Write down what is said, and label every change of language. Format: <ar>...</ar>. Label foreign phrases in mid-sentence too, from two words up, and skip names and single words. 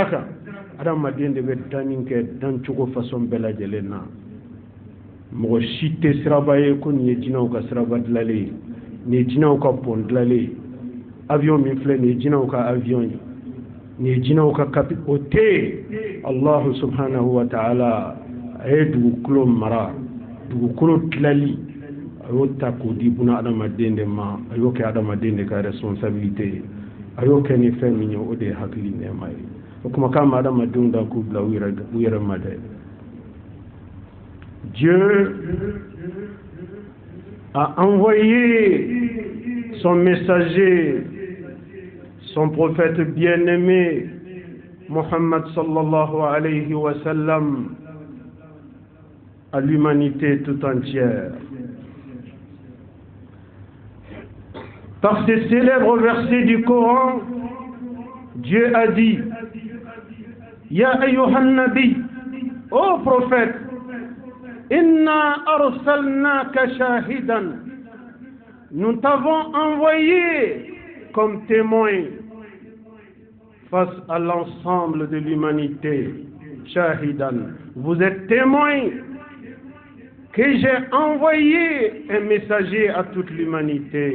<bm>kan adamaden de bɛ danni kɛ dancogo façon bɛɛ lajɛlen na mɔgɔ si tɛ siraba ye ko nin ye jinɛw ka siraba dilanlen ye nin ye jinɛw ka pont dilanlen ye avion min filɛ nin ye jinɛw ka avion ye ni jinaw ka kapi o te</bm> <ar>Allah subhanahu wa ta'ala</ar> <bm>ay dugukolo mara dugukolo tilali ayo ta ko di buna adamaden de ma ayo ke adamaden de ka responsabilité ayo ke ni fɛn min ye o de ye hakili nɛma ye o kuma k'a ma adamadenw da k'u bila u yɛrɛ ma dɛ.</bm> <fr>Dieu a envoyé son messager, son prophète bien-aimé, Muhammad</fr> <ar>sallallahu alayhi wa sallam,</ar> <fr>à l'humanité tout entière. Par ces célèbres versets du Coran, Dieu a dit:</fr> <ar>Ya ayyuhan nabi,</ar> <fr>ô prophète,</fr> <ar>inna arsalnaka shahidan,</ar> <fr>nous t'avons envoyé comme témoin face à l'ensemble de l'humanité. Shahidan, vous êtes témoin que j'ai envoyé un messager à toute l'humanité.</fr>